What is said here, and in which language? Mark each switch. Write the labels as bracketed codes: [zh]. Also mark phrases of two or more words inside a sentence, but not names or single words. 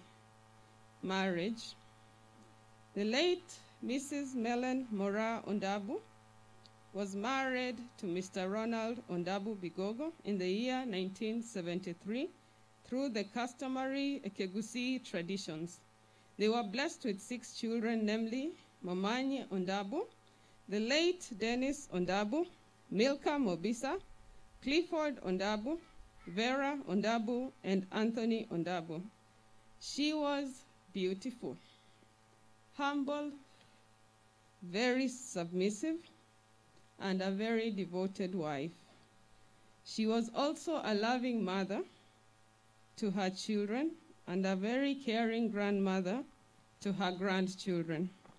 [en] Marriage. The late Mrs. Melen Mora Ondabu was married to Mr. Ronald Ondabu Bigogo in the year 1973 through the customary Ekegusi traditions. They were blessed with 6 children, namely Momanyi Ondabu, the late Dennis Ondabu, Milka Mobisa, Clifford Ondabu, Vera Ondabu, and Anthony Ondabu. She was beautiful, humble, very submissive, and a very devoted wife. She was also a loving mother to her children and a very caring grandmother to her grandchildren.